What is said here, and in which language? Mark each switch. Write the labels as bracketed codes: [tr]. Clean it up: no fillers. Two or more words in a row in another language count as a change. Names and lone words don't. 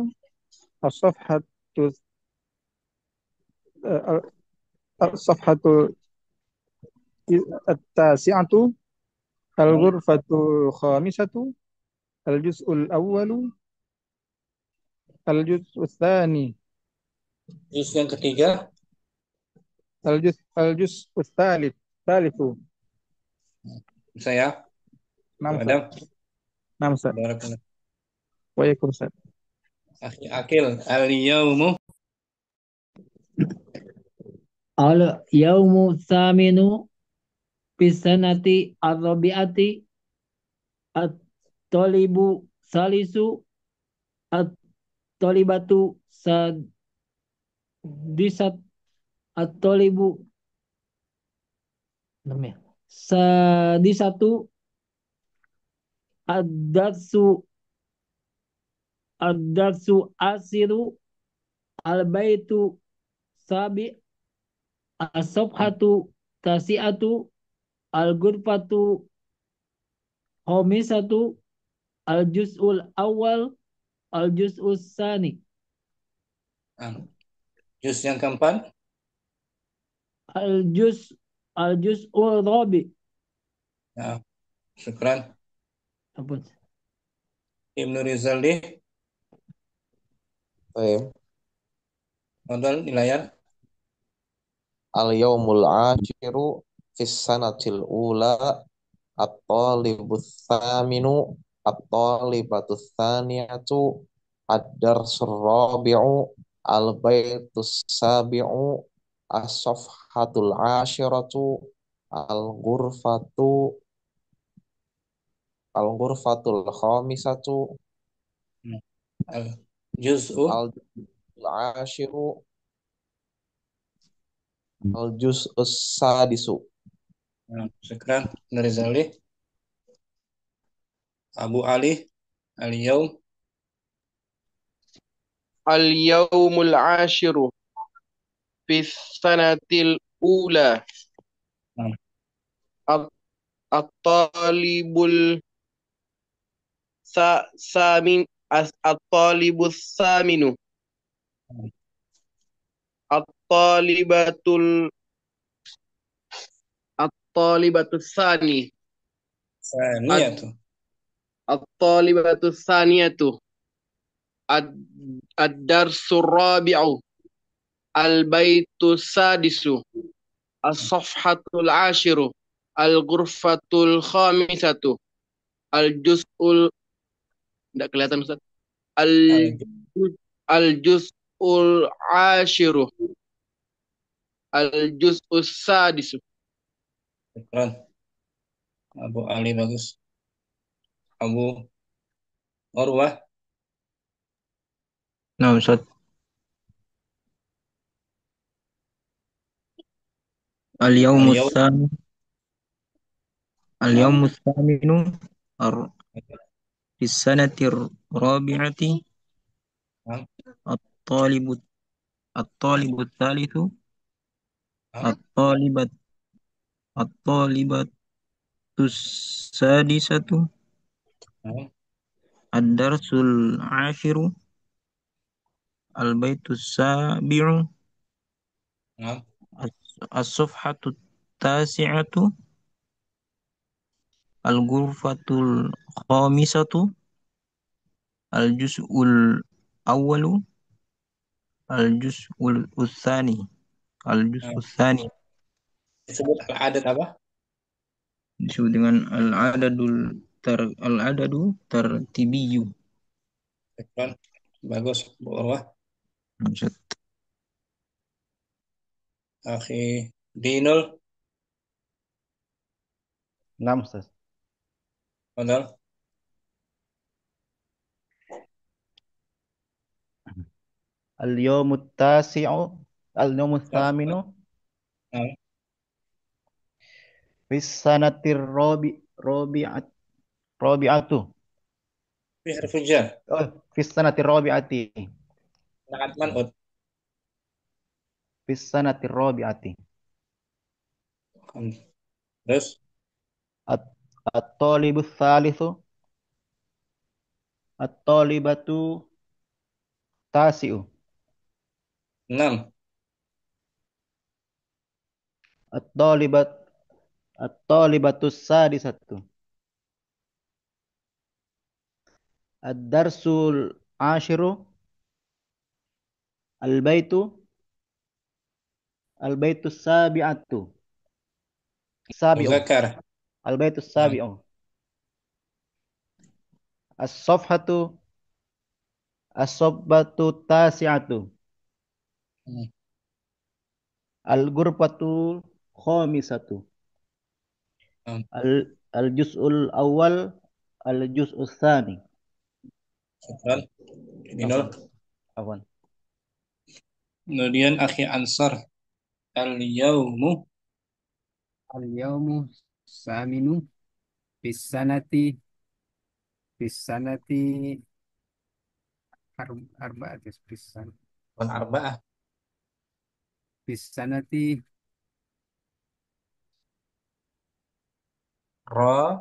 [ar] الصفحة الصفحة التاسعة. Hmm. الغرفة الخامسة. الجزء الأول. الجزء الثاني. [id] Juz yang ketiga. [ar] الجزء الثالث. [id] Saya. [ar] نعم Abu أستاذ. Adam. نعم أستاذ. Barakallah. وإياكم أستاذ. أخي عقيل. اليوم. اليوم الثامن في السنة الرابعة. الطالب ثالث. الطالبة سادسة. At-talibu namanya. سادسة الدرس الدرس عاشر البيت سابع الصفحة تاسعة الغرفة خامسة الجزء الأول الجزء الثاني [id] Nah, juz yang keempat. [ar] الجزء الجزء الرابع. [id] Nah, syukran. Ampun. Ibnu Rizaldi, Baik. modal di layar. [ar] اليوم العاشر في السنة الأولى الطالب الثامن الطالبة الثانية الدرس الرابع البيت السابع الصفحة العاشرة الغرفة الغرفة الخامسة Juz'u العاشر الجزء السادس. [id] Nah, syukran Ibnu Rizaldi. [ar] أبو علي اليوم. اليوم العاشر في السنة الأولى. [id] Nah, [ar] الطالب الثامن الطالب الثامن. الطالبة الطالبة الثاني. Saniyatu. الطالبة الثانية. الدرس الرابع. البيت السادس. الصفحة العاشر. الغرفة الخامسة. [id] Al-juz'ul Tidak kelihatan Ustaz. [ar] الجزء العاشر. الجزء السادس. [id] Syukran. Abu Ali bagus. Abu Urwah. Nah, Ustaz. [ar] Al-yawmus Al-yaum. سامي اليوم الثامن في سنة رابعة الطالب الطالب ثالث الطالبات الطالبة السادسة الدرس العاشر البيت السابع الصفحة تاسعة الغرفة الخامسة الجزء الأول الجزء الثاني الجزء [id] Disebut al-adad apa? disebut dengan [ar] العدد ترتيبي. [id] Syukran. Bagus Bu Urwah. [ar] أخي دينول. نعم، أستاذ. [id] Modal. [ar] اليوم التاسع اليوم الثامن في السنة الرابعة. في حرف جر. أوه، في السنة الرابعة. نعت منعوت. في السنة الرابعة. [id] Terus [ar] الطالب الثالث الطالبة تاسع. 6. الطالبة السادسة. الدرس العاشر البيت السابعة. Sabi'u. Muzakkar. البيت السابع. الصفحة تاسعة. الغرفة خامسة. الجزء الأول الجزء الثاني. شكرا. دينول. Afwan. [id] Kemudian Akhi Ansar al-yawmu [ar] اليوم ثامن بسنة بسنة أربعة والأربعة bisanati ra